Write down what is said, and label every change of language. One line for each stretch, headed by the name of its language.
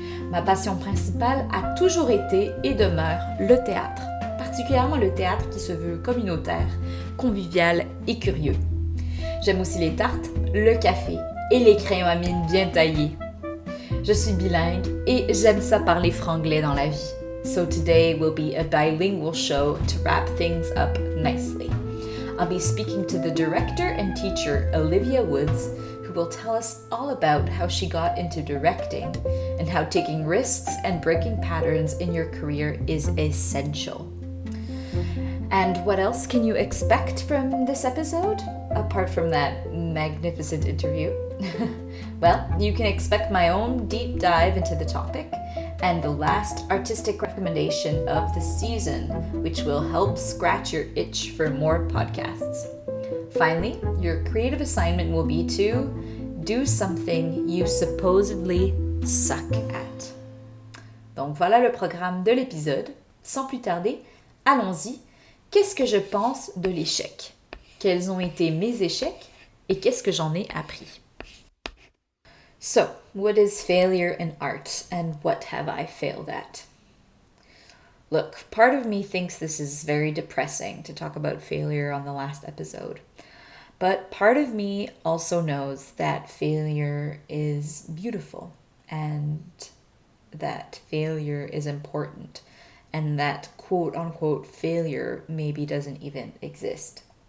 French: Ma passion principale a toujours été et demeure le théâtre, particulièrement le théâtre qui se veut communautaire, convivial et curieux. J'aime aussi les tartes, le café et les crayons à mine bien taillés. Je suis bilingue et j'aime ça parler franglais dans la vie.
English: So today will be a bilingual show to wrap things up nicely. I'll be speaking to the director and teacher Olivia Woods, who will tell us all about how she got into directing and how taking risks and breaking patterns in your career is essential. And what else can you expect from this episode, apart from that magnificent interview? Well, you can expect my own deep dive into the topic and the last artistic recommendation of the season, which will help scratch your itch for more podcasts. Finally, your creative assignment will be to do something you supposedly suck at.
French: Donc voilà le programme de l'épisode. Sans plus tarder, allons-y. Qu'est-ce que je pense de l'échec? Quels ont été mes échecs et qu'est-ce que j'en ai appris?
English: So, what is failure in art and what have I failed at? Look, part of me thinks this is very depressing to talk about failure on the last episode. But part of me also knows that failure is beautiful and that failure is important and that quote unquote failure maybe doesn't even exist.